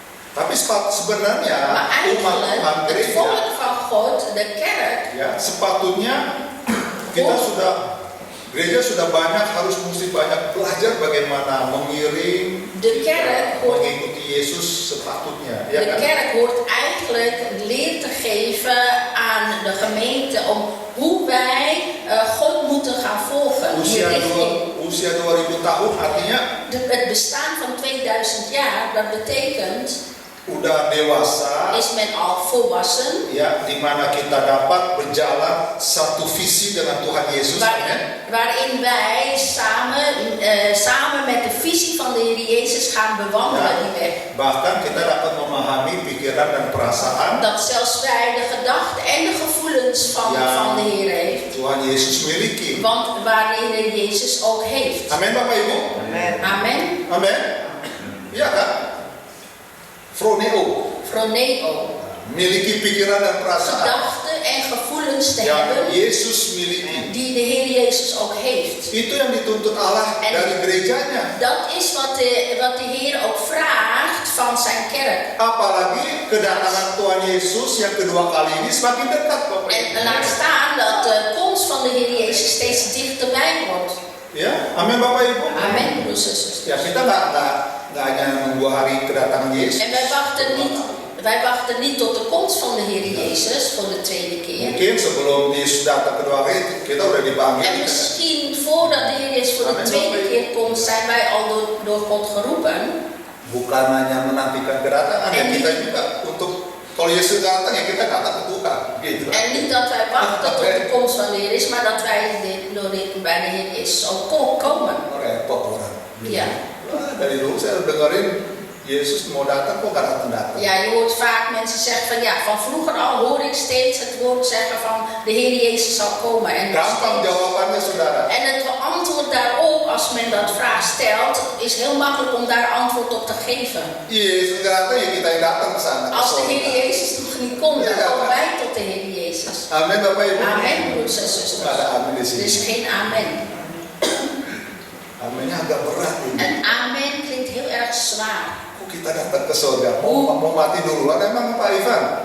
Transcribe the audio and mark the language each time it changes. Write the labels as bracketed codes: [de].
[id] Tapi sebenarnya [nl] Maar [id] umat Tuhan [nl] eigenlijk, het [id] gereja [nl] volk van God, de kerk, [id] ya sepatutnya kita gereja sudah harus mesti banyak belajar bagaimana mengiring, [nl] de kerk hoort. [id] mengikuti Yesus sepatutnya. Ya [nl] De [id] kan? [nl] kerk hoort eigenlijk leer te geven aan de gemeente om hoe wij God moeten gaan volgen. Die richting. [id] Usia 2000 tahun artinya [nl] Het bestaan van 2000 jaar, dat betekent, [id] udah dewasa, [nl] is men al volwassen, [id] ya, di mana kita dapat berjalan satu visi dengan Tuhan Yesus, amin. [nl] waarin wij samen met de visie van de Heer Jezus gaan bewandelen die weg. [id] Bahkan kita dapat memahami pikiran dan perasaan [nl] Dat zelfs wij de gedachten en de gevoelens van de Heer heeft. [id] Tuhan Yesus miliki. [nl] Want waar de Heer Jezus ook heeft. [id] Amin Bapak Ibu. [nl] Amen. [id] Amin. Iya kan? Froneo. Froneo. miliki pikiran dan perasaan [nl] gedachten en gevoelens te [id] yang [nl] hebben [id] Yesus miliki. [nl] die de Heer Jezus ook heeft. [id] Itu yang dituntut Allah [nl] En- [id] dari gerejanya. [nl] Dat is wat de Heer ook vraagt van zijn kerk. [id] Apalagi kedatangan Tuhan Yesus yang kedua kali ini semakin dekat, Bapak Ibu. [nl] En laat staan dat de komst van de Heer Jezus steeds dichterbij wordt. [id] Ya, amin Bapak Ibu. [nl] Amen, broers en zusters. [id] Ya, kita nggak hanya menunggu hari kedatangan Yesus. [nl] En wij wachten niet tot de komst van de Heer Jezus voor de tweede keer. [id] Mungkin sebelum Yesus datang kedua kali kita udah dipanggil. [nl] En misschien voordat de Heer Jezus voor de tweede keer komt, zijn wij al door God geroepen. [id] Bukan hanya menantikan kedatangan, ya kita juga untuk kalau Yesus datang ya kita datang ke Tuhan, gitu. [nl] En niet dat wij wachten tot de komst van de Heer Jezus, maar dat wij bij de Heer Jezus ook komen. [id] Repot orang. [nl] Ja. [id] Wah, dari dulu saya dengerin Yesus mau datang kok gak datang-datang. [nl] Ja, je hoort vaak mensen zeggen van ja, van vroeger al hoor ik steeds het woord zeggen van de Heer Jezus zal komen. En, [id] Gampang jawabannya saudara. [nl] en het antwoord daarop, als men dat vraag stelt, is heel makkelijk om daar antwoord op te geven. [id] Yesus gak datang ya kita yang datang ke sana. [nl] Als de Heer Jezus nog niet komt, dan komen wij tot de Heer Jezus. [id] Amin Bapak Ibu. [nl] Amen, broers en [id] Nggak [nl] zusters. [id] ada amin di [nl] Er [id] sini. [nl] is geen amen. [id] Aminnya agak berat ini. [nl] En amen klinkt heel erg zwaar. [id] Kok kita datang ke surga? Mau mati duluan emang Pak Ivan?